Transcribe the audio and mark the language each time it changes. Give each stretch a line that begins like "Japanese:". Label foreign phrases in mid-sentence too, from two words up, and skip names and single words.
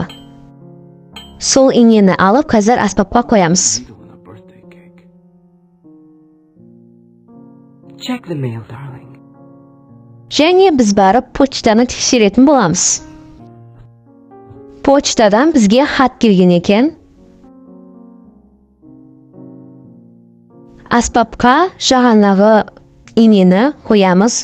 Kazakh: Сол инені алып қазір аспапқа қоямыз.
English: Needle and a birthday cake. Check the mail, darling.
Kazakh: Және біз барып почтаны тексеретін боламыз. Почтадан бізге хат келген екен. Аспапқа жағанағы инені қоямыз.